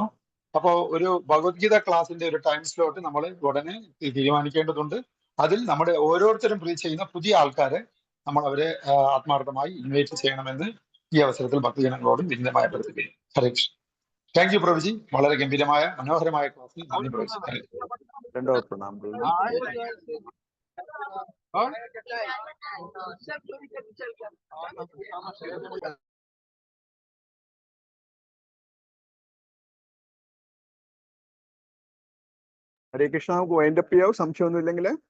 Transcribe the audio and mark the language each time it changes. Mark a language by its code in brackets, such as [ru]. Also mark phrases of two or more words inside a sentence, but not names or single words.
[ml] അപ്പോൾ ഒരു ഭഗവത്ഗീത ക്ലാസിന്റെ ഒരു [en] time slot [ml] നമ്മൾ ഉടനെ തീരുമാനിക്കേണ്ടതുണ്ട്. അതിൽ നമ്മുടെ ഓരോരുത്തരും ചെയ്യുന്ന പുതിയ ആൾക്കാരെ നമ്മൾ അവരെ ആത്മാർത്ഥമായി ഇൻവൈറ്റ് ചെയ്യണമെന്ന് ഈ അവസരത്തിൽ ഭക്തജനങ്ങളോടും വിനീതമായി അഭ്യർത്ഥിക്കുന്നു. ഹരേ കൃഷ്ണ. [en] thank you [ml] പ്രഭുജി. വളരെ ഗംഭീരമായ മനോഹരമായ ക്ലാസ്സിൽ നന്ദി പ്രഭുജി. ഹരേ [hi] दंडवत प्रणाम प्रभु। ഹരേ കൃഷ്ണ. [ml] നമുക്ക് [en] wind up [ml] ചെയ്യാവും സംശയമൊന്നുമില്ലെങ്കിൽ.